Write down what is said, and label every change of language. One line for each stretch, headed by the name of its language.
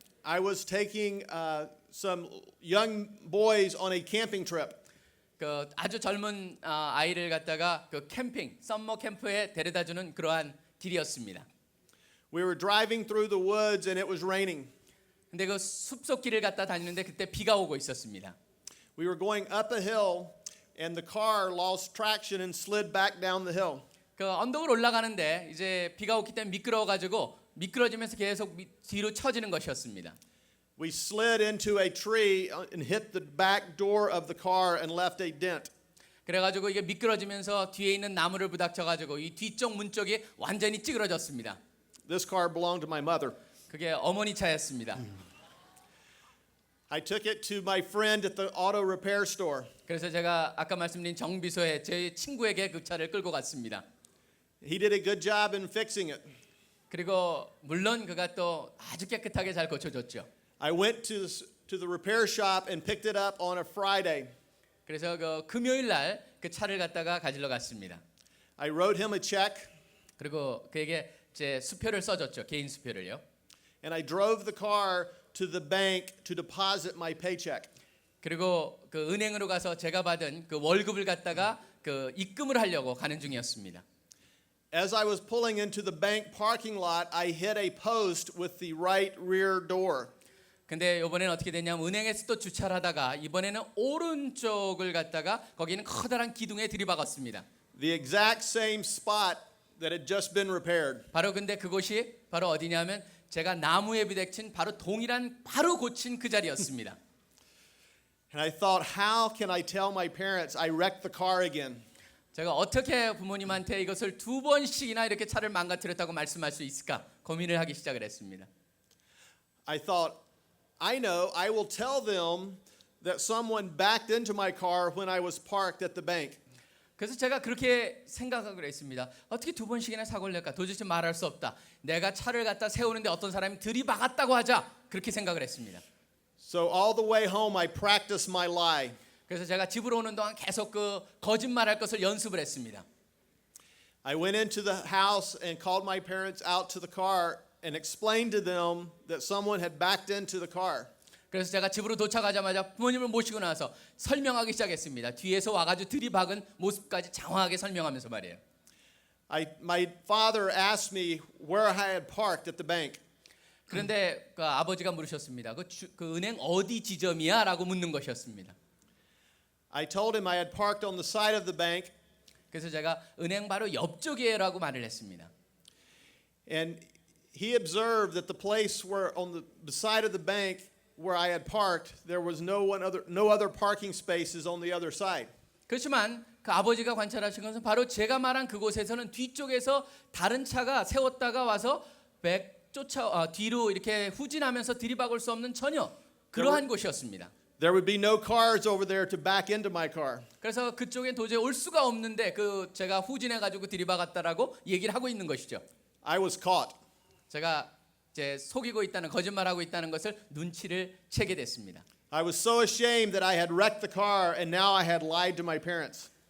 English: I was taking some young boys on a camping trip.
Korean: 그 아주 젊은 아이를 갖다가 그 캠핑, 썸머 캠프에 데려다주는 그러한 길이었습니다.
English: We were driving through the woods and it was raining.
Korean: 근데 그 숲속 길을 갖다 다니는데 그때 비가 오고 있었습니다.
English: We were going up a hill and the car lost traction and slid back down the hill.
Korean: 그 언덕을 올라가는데 이제 비가 오기 때문에 미끄러워가지고 미끄러지면서 계속 뒤로 처지는 것이었습니다.
English: We slid into a tree and hit the back door of the car and left a dent.
Korean: 그래가지고 이게 미끄러지면서 뒤에 있는 나무를 부닥쳐가지고 이 뒤쪽 문 쪽이 완전히 찌그러졌습니다.
English: This car belonged to my mother.
Korean: 그게 어머니 차였습니다.
English: I took it to my friend at the auto repair store.
Korean: 그래서 제가 아까 말씀드린 정비소에 제 친구에게 그 차를 끌고 갔습니다.
English: He did a good job in fixing it.
Korean: 그리고 물론 그가 또 아주 깨끗하게 잘 고쳐줬죠.
English: I went to the repair shop and picked it up on a Friday.
Korean: 그래서 그 금요일 날 그 차를 갖다가 가지러 갔습니다.
English: I wrote him a check
Korean: 그리고 그에게 제 수표를 써줬죠. 개인 수표를요.
English: and I drove the car to the bank to deposit my paycheck.
Korean: 그리고 그 은행으로 가서 제가 받은 그 월급을 갖다가 그 입금을 하려고 가는 중이었습니다.
English: As I was pulling into the bank parking lot, I hit a post with the right rear door.
Korean: 근데 이번에는 어떻게 됐냐면 은행에서 또 주차를 하다가 이번에는 오른쪽을 갖다가 거기는 커다란 기둥에 들이박았습니다.
English: The exact same spot that had just been repaired.
Korean: 바로 근데 그곳이 바로 어디냐면 제가 나무에 부딪힌 바로 동일한 바로 고친 그 자리였습니다.
English: And I thought, how can I tell my parents I wrecked the car again?
Korean: 제가 어떻게 부모님한테 이것을 두 번씩이나 이렇게 차를 망가뜨렸다고 말씀할 수 있을까 고민을 하기 시작을 했습니다.
English: I thought, I know, I will tell them that someone backed into my car when I was parked at the bank.
Korean: 그래서 제가 그렇게 생각하고 했습니다. 어떻게 두 번씩이나 사고를 낼까? 도저히 말할 수 없다. 내가 차를 갖다 세우는데 어떤 사람이 들이박았다고 하자. 그렇게 생각을 했습니다.
English: So all the way home, I practiced my lie.
Korean: 그래서 제가 집으로 오는 동안 계속 그 거짓말할 것을 연습을 했습니다.
English: I went into the house and called my parents out to the car and explained to them that someone had backed into the car.
Korean: 그래서 제가 집으로 도착하자마자 부모님을 모시고 나서 설명하기 시작했습니다. 뒤에서 와가지고 들이박은 모습까지 장황하게 설명하면서 말이에요.
English: My father asked me where I had parked at the bank.
Korean: 그런데 그 아버지가 물으셨습니다. 그 은행 어디 지점이야? 라고 묻는 것이었습니다.
English: I told him I had parked on the side of the bank.
Korean: 그래서 제가 은행 바로 옆쪽이에요 라고 말을 했습니다.
English: And he observed that the place where on the side of the bank where I had parked, there was no other parking spaces on the other side.
Korean: 그렇지만 그 아버지가 관찰하신 것은 바로 제가 말한 그곳에서는 뒤쪽에서 다른 차가 세웠다가 와서 뒤로 이렇게 후진하면서 들이박을 수 없는 전혀 그러한 곳이었습니다.
English: There would be no cars over there to back into my car.
Korean: 그래서 그쪽엔 도저히 올 수가 없는데 그 제가 후진해 가지고 들이박았다라고 얘기를 하고 있는 것이죠.
English: I was caught.
Korean: 제가 이제 속이고 있다는 거짓말하고 있다는 것을 눈치를 채게 됐습니다.
English: I was so ashamed that I had wrecked the car and now I had lied to my parents.